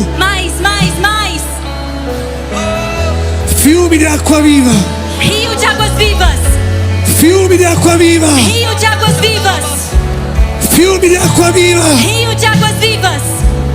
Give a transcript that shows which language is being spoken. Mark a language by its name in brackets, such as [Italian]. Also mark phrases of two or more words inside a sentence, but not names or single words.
[Portuguese] Mais, mais, mais. [Italian] Fiumi di acqua viva. [Portuguese] Rio de águas vivas. [Italian] Fiumi di acqua viva. [Portuguese] Rio de águas vivas. [Italian] Fiumi di acqua viva. [Portuguese] Rio de águas vivas.